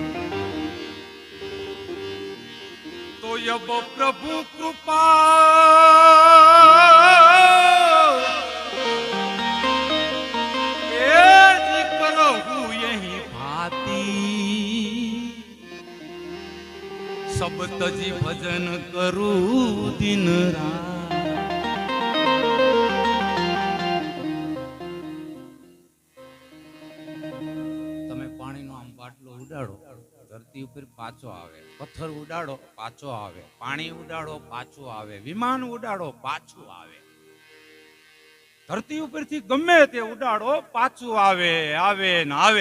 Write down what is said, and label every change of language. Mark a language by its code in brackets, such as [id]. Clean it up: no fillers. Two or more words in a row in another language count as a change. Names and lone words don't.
[awa] तो यब प्रभु कृपा यही भाती सब तजी भजन करू दिन रात। [gu] તમે પાણીનો આમ બાટલો ઉડાડો, ધરતી ઉપર પાછો આવે, પથ્થર ઉડાડો પાછો આવે, પાણી ઉડાડો પાછો આવે, વિમાન ઉડાડો પાછું આવે, ધરતી ઉપરથી ગમે તે ઉડાડો પાછું આવે આવે ને આવે।